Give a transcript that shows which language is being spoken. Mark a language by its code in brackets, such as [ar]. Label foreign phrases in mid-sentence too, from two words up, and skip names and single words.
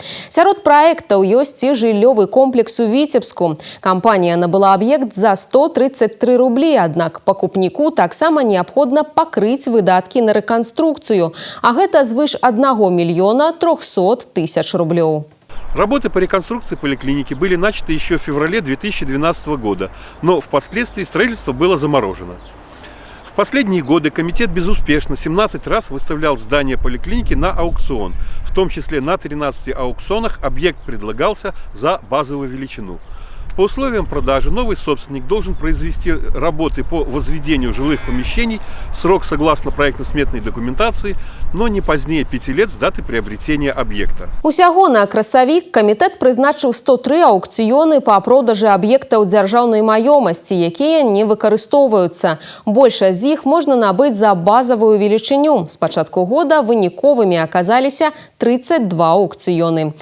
[be] Сярод праектаў ёсць і жыллёвы комплекс у Віцебску. Кампанія набыла аб'ект за 133 рублі, аднак пакупніку таксама неабходна пакрыць выдаткі на рэканструкцыю, а гэта звыш 1 мільёна 300 тысяч рублёў. [ru] Работы по реконструкции поликлиники были начаты еще в феврале 2012 года, но впоследствии строительство было заморожено. В последние годы комитет безуспешно 17 раз выставлял здание поликлиники на аукцион. В том числе на 13 аукционах объект предлагался за базовую величину. По условиям продажи новый собственник должен произвести работы по возведению жилых помещений в срок согласно проектно-сметной документации, но не позднее 5 лет с даты приобретения объекта. [be] Усяго на красавік камітэт прызначыў 103 аукцыёны па продажы аб'ектаў дзяржаўнай маёмасці, якія не выкарыстоўваюцца. Большасць з іх можна набыць за базавую велічыню. З пачатку года выніковымі аказаліся 32 аукцыёны.